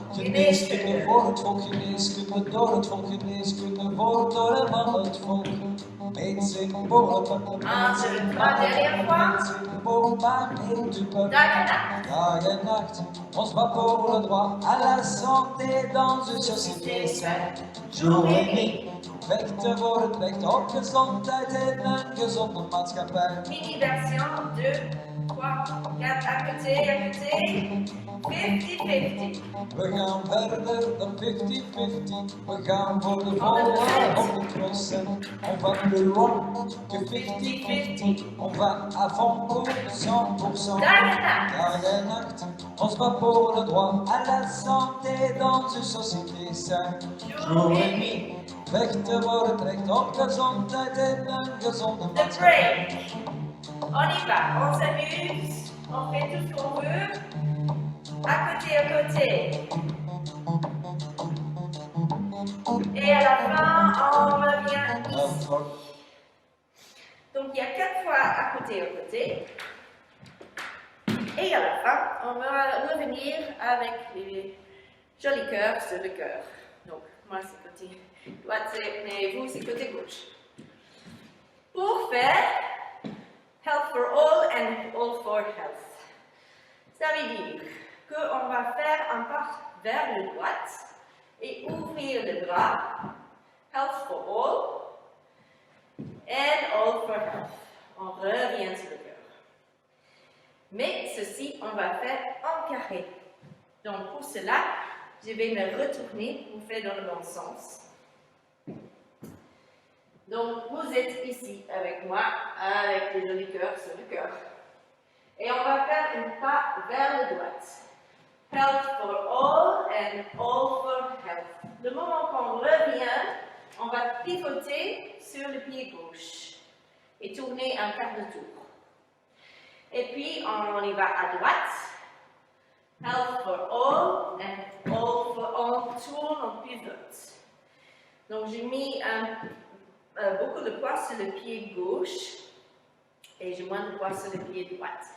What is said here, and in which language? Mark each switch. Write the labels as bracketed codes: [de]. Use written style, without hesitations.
[nl] Geneeskunde voor het volk, geneeskunde door het volk, geneeskunde wordt door en van het volk. [fr] Médecine pour le peuple, médecine par le peuple, médecine pour parler du peuple. [nl] Dag en nacht, [fr] on se bat pour le droit à la santé dans une société saine. Jour et nuit, [nl] vechten voor het recht op gezondheid in een gezonde maatschappij. [fr] Mini-version 2, 3, 4, à côté, 50-50. [nl] We gaan verder dan 50-50. We gaan voor de volle 100%. [fr] On va plus loin que 50-50. On va à fond pour 100%. [nl] Dag en nacht, [fr] on se bat pour le droit à la santé dans une société saine. Jour et nuit, [nl] vechten voor het recht op gezondheid in een gezonde The maatschappij. [en] break. [fr] On y va, on s'amuse, on fait tout ce qu'on veut. À côté. Et à la fin, on revient ici. Donc il y a 4 fois à côté. Et à la fin, on va revenir avec les jolis cœurs sur le cœur. Donc moi c'est côté droite, mais vous c'est côté gauche. Pour faire [en] Health for all and all for health. [fr] Ça veut dire qu'on va faire un pas vers la droite et ouvrir le bras. [en] Health for all and all for health. [fr] On revient sur le cœur. Mais ceci, on va faire en carré. Donc pour cela, je vais me retourner pour faire dans le bon sens. Donc, vous êtes ici avec moi, avec les jolis cœurs sur le cœur. Et on va faire un pas vers la droite. [en] Health for all and all for health. [fr] Le moment qu'on revient, on va pivoter sur le pied gauche et tourner un quart de tour. Et puis, on y va à droite. [en] Health for all and all for all. [fr] On tourne, on pivote. Donc, j'ai mis beaucoup de poids sur le pied gauche et j'ai moins de poids sur le pied droit.